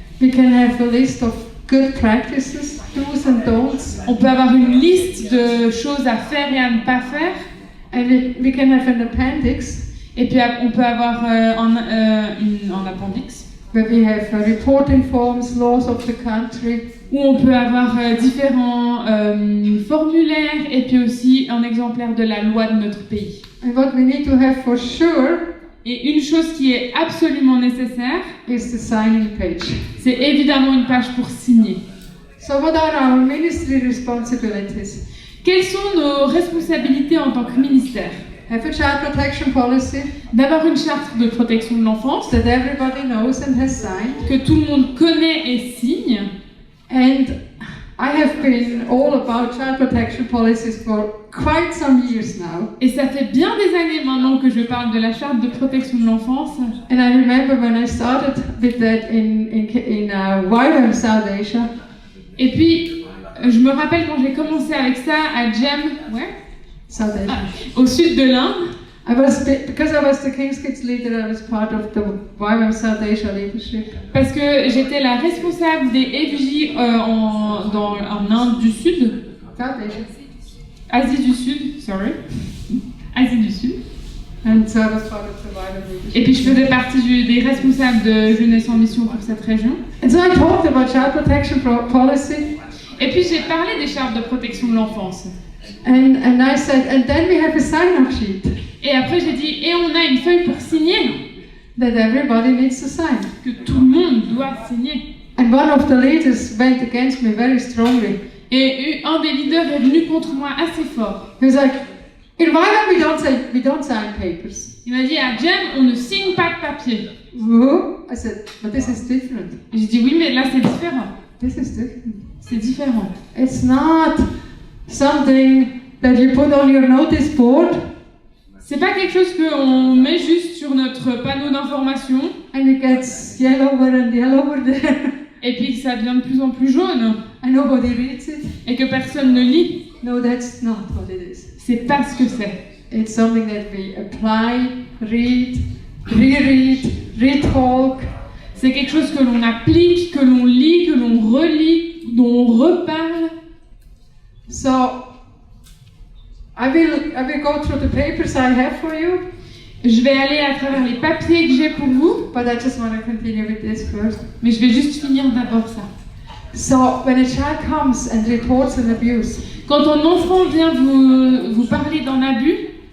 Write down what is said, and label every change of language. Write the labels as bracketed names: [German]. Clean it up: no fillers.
[English] We can have a list of good practices, do's and don'ts, [French] On peut avoir une liste de choses à faire et à ne pas faire, [English] and we can have an appendix [French] et puis on peut avoir un appendice [English] where we have reporting forms, laws of the country, [French] où on peut avoir différents formulaires et puis aussi un exemplaire de la loi de notre pays. [English] and what we need to have for sure [French] Et une chose qui est absolument nécessaire, [English] is the signing page. [French] c'est évidemment une page pour signer. [English] So what are our ministry responsibilities? [French] Quelles sont nos responsabilités en tant que ministère? [English] Have a child protection policy [French] D'avoir une charte de protection de l'enfance [English] that everybody knows and has signed. [French] que tout le monde connaît et signe. [English] And I have been all about child protection policies for quite some years now. [French] Et ça fait bien des années maintenant que je parle de la charte de protection de l'enfance. [English] And I remember when I started with that in Wyvern, South Asia. [French] Et puis, je me rappelle quand j'ai commencé avec ça à Gem, [English] South Asia. [French] au sud de l'Inde. [English] Because I was the King's Kids leader, I was part of the Wyvern South Asia leadership. [French] Parce que j'étais la responsable des FJ en Inde du Sud, [English] South Asia. [French] Asie du Sud, sorry, Asie du Sud. [English] And so I was part of the Wyvern leadership. [French] Et puis je faisais partie des responsables de Jeunesse en Mission pour cette région. [English] And so I talked about child protection policy. [French] Et puis j'ai parlé des chartes de protection de l'enfance. [English] And I said, and then we have a sign-up sheet [French] Et après j'ai dit, et on a une feuille pour signer, [English] that everybody needs to sign. [French] que tout le monde doit signer. [English] And one of the leaders went against me very strongly. [French] Et un des leaders est venu contre moi assez fort. [English] He was like, in Wyvern we don't sign papers. [French] Il m'a dit, à Gem, on ne signe pas de papier. [English] Whoa? I said, but this is different. [French] Et j'ai dit, oui, mais là c'est différent. [English] This is different. [French] C'est différent. [English] It's not something that you put on your notice board [French] C'est pas quelque chose qu'on met juste sur notre panneau d'information [English] and it gets yellower and yellower there [French] et puis que ça devient de plus en plus jaune [English] and nobody reads it. [French] et que personne ne lit. [English] No, that's not what it is. [French] C'est pas ce que c'est. [English] It's something that we apply, read, reread, retalk. [French] C'est quelque chose que l'on applique, que l'on lit, que l'on relit, dont on reparle. [English] So I will go through the papers I have for you, [French] Je vais aller à travers les papiers que j'ai pour vous, [English] but I just want to continue with this first. [French] mais je vais juste finir d'abord ça. [English] So when a child comes and reports an abuse, [French] Quand un enfant vient vous parler d'un abus,